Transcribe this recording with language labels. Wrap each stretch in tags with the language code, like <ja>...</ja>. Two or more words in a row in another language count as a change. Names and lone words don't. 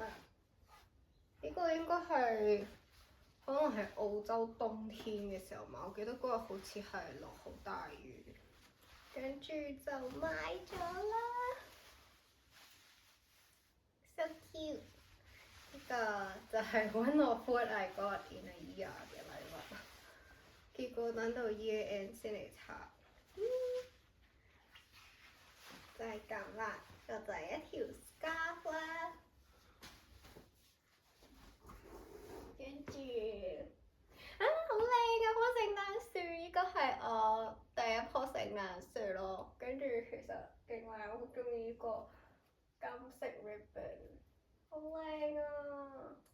<yue>呢個應該係可能係澳洲冬天嘅時候買，我記得嗰日好似係落好大雨，跟住就買咗啦。</yue> <en>So cute！</en> <yue>呢個就係</yue> <en>one of what I got in a year</en> <yue>嘅禮物，結果等到</yue> <en>year end</en> <yue>先嚟拆。就係咁啦，就係一條 scarf 啦，跟住好靚嘅棵聖誕樹，呢個係我第一棵聖誕樹咯，跟住其實勁靚，我好中意呢個金色 ribbon， 好靚啊！</yue>